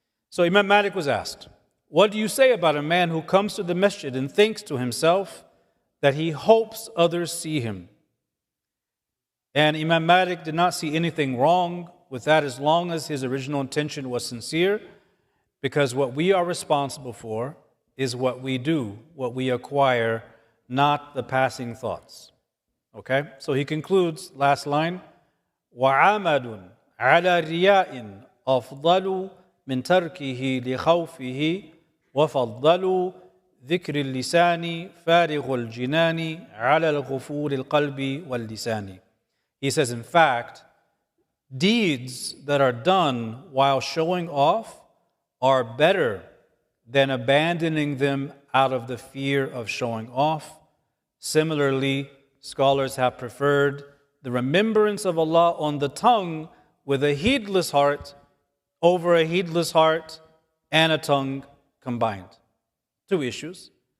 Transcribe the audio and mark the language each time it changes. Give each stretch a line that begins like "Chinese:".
English: So Imam Malik was asked, what do you say about a man who comes to the masjid and thinks to himself that he hopes others see him? And Imam Malik did not see anything wrong with that as long as his original intention was sincere, because what we are responsible for is what we do, what we acquire, not the passing thoughts. Okay? So he concludes, last line,
Arabic: وَعَمَدٌ عَلَى رِيَاءٍ أَفْضَلُ من تركه لخوفه وفضلوا ذكر اللسان فارغ الجنان على الغفور القلب واللسان.
English: He says, in fact, deeds that are done while showing off are better than abandoning them out of the fear of showing off. Similarly, scholars have preferred the remembrance of Allah on the tongue with a heedless heart over a heedless heart and a tongue combined. Two issues.